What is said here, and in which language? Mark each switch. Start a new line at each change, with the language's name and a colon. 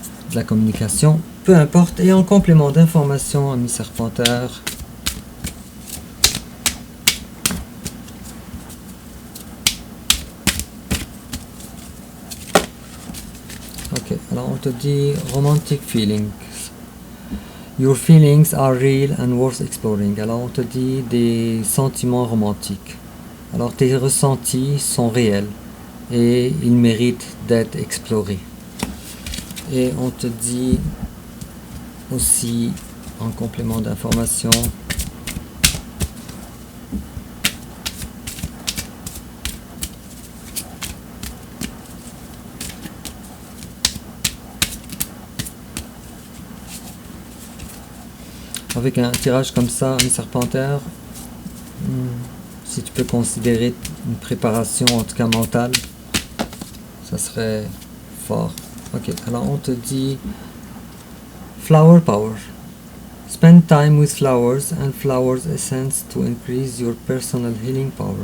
French: De la communication, peu importe, et en complément d'information, ami Serpentaire, ok, Ok, alors on te dit
English: romantic feelings. Your feelings are real and worth exploring.
French: Alors on te dit des sentiments romantiques. Alors tes ressentis sont réels et ils méritent d'être explorés. Et on te dit aussi, en complément d'information, avec un tirage comme ça, une serpentaire, si tu peux considérer une préparation, en tout cas mentale, ça serait fort. Ok, alors on te dit Flower Power.
English: Spend time with flowers and flowers essence to increase your personal healing power.